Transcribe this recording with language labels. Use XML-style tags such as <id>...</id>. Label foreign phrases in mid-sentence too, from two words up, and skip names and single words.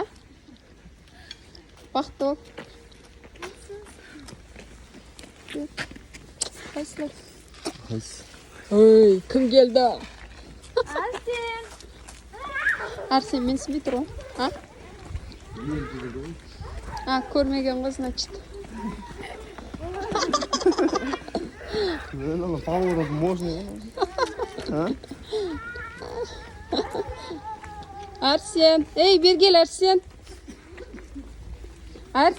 <kk>Бақытты бол. Қайсылар? Ой, кім келді? Арсен. Арсен, мен сізбей тұр ғой. Көрмеген ғой, значит.</kk> <ru>На поворот можно. А?</ru> <kk>Арсен. Ей, бері кел, Арсен.</kk>